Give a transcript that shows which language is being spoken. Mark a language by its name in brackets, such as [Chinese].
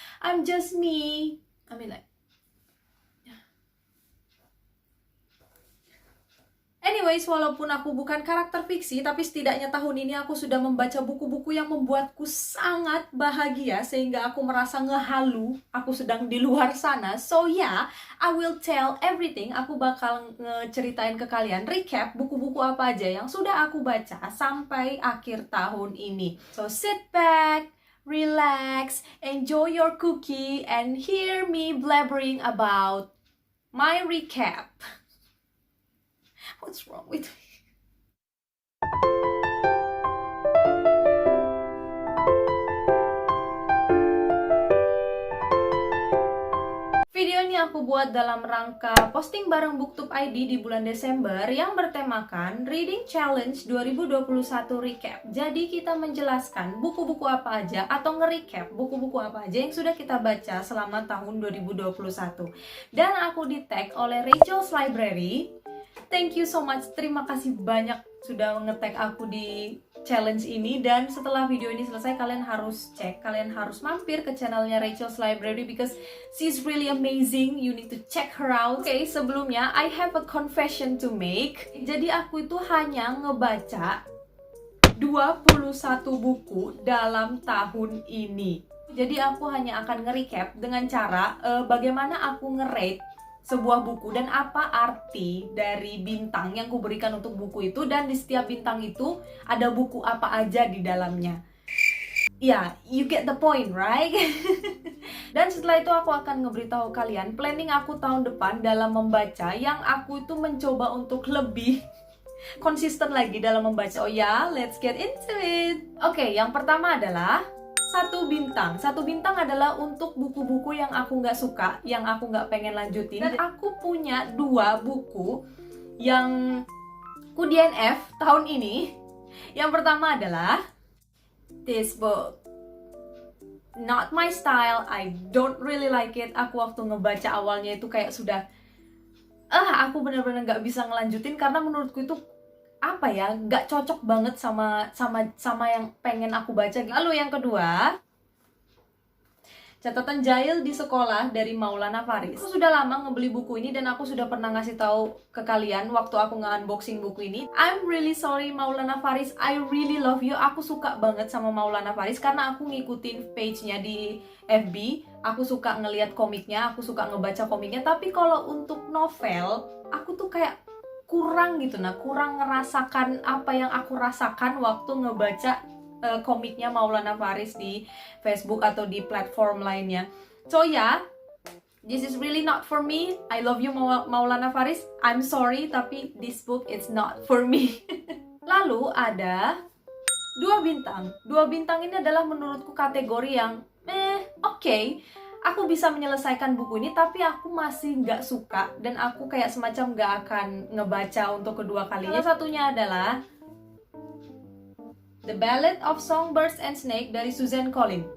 [English] I'm just me. I mean like... [Indonesian] Anyways, walaupun aku bukan karakter fiksi, tapi setidaknya tahun ini aku sudah membaca buku-buku yang membuatku sangat bahagia, sehingga aku merasa ngehalu, aku sedang di luar sana. [English] So yeah, I will tell everything. [Indonesian] Aku bakal ngeceritain ke kalian, recap buku-buku apa aja yang sudah aku baca sampai akhir tahun ini. [English] So sit back, relax, enjoy your cookie, and hear me blabbering about my recap. What's wrong with me? [Indonesian] Video ini aku buat dalam rangka posting bareng BookTube ID di bulan Desember yang bertemakan Reading Challenge 2021 Recap. Jadi kita menjelaskan buku-buku apa aja atau nge-recap buku-buku apa aja yang sudah kita baca selama tahun 2021. Dan aku di-tag oleh Rachel's Library. [English] Thank you so much, [Indonesian] terima kasih banyak sudah nge-tag aku di challenge ini. Dan setelah video ini selesai, kalian harus cek, kalian harus mampir ke channelnya Rachel's Library [English] because she's really amazing, you need to check her out. [Indonesian] Oke, sebelumnya [English] I have a confession to make. [Indonesian] Jadi aku itu hanya ngebaca 21 buku dalam tahun ini. Jadi aku hanya akan nge-recap dengan cara bagaimana aku nge-rate sebuah buku dan apa arti dari bintang yang kuberikan untuk buku itu, dan di setiap bintang itu ada buku apa aja di dalamnya. [English] Ya, you get the point, right? [Indonesian] Dan setelah itu aku akan ngeberitahu kalian planning aku tahun depan dalam membaca, yang aku itu mencoba untuk lebih konsisten lagi dalam membaca. Oh ya, [English] let's get into it. [Indonesian] Oke, yang pertama adalah satu bintang. Satu bintang adalah untuk buku-buku yang aku nggak suka, yang aku nggak pengen lanjutin. Dan aku punya 2 buku yang ku DNF tahun ini. Yang pertama adalah [English] this book. Not my style, I don't really like it. [Indonesian] Aku waktu ngebaca awalnya itu kayak sudah aku benar-benar nggak bisa ngelanjutin karena menurutku itu apa ya, nggak cocok banget sama yang pengen aku baca. Lalu yang kedua, Catatan Jahil di Sekolah dari Maulana Faris. Aku sudah lama ngebeli buku ini dan aku sudah pernah ngasih tahu ke kalian waktu aku nge-unboxing buku ini. [English] I'm really sorry Maulana Faris, I really love you. [Indonesian] Aku suka banget sama Maulana Faris karena aku ngikutin page-nya di FB. Aku suka ngelihat komiknya, aku suka ngebaca komiknya. Tapi kalau untuk novel, aku tuh kayak kurang gitu, kurang ngerasakan apa yang aku rasakan waktu ngebaca komiknya Maulana Faris di Facebook atau di platform lainnya. [English] So yeah, this is really not for me. I love you Maulana Faris, I'm sorry, [Indonesian] tapi [English] this book is not for me. [Indonesian] Lalu ada 2 bintang. 2 bintang ini adalah menurutku kategori yang oke. Aku bisa menyelesaikan buku ini, tapi aku masih nggak suka dan aku kayak semacam nggak akan ngebaca untuk kedua kalinya. Salah satunya adalah The Ballad of Songbirds and Snake dari Suzanne Collins.